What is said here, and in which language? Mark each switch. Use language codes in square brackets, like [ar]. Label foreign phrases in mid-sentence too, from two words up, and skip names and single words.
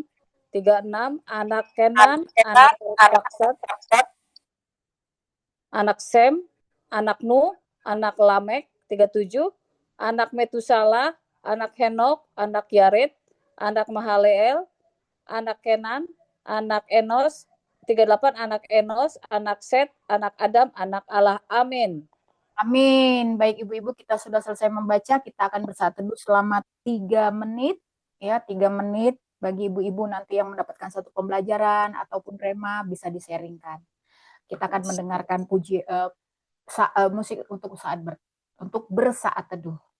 [id] 36, anak Kenan, anak Arfaksad, anak Sem, anak Nuh, anak Lamek. 37, anak Metusala, anak Henok, anak Yared, anak Mahaleel, anak Kenan, anak Enos. 38, anak Enos, anak Set, anak Adam, anak Allah. Amin. Amin. Baik ibu-ibu, kita sudah selesai membaca. Kita akan bersatu teduh selama 3 menit. Ya, 3 menit. Bagi ibu-ibu nanti yang mendapatkan satu pembelajaran ataupun rema bisa disaringkan. Kita akan mendengarkan musik untuk bersaat teduh.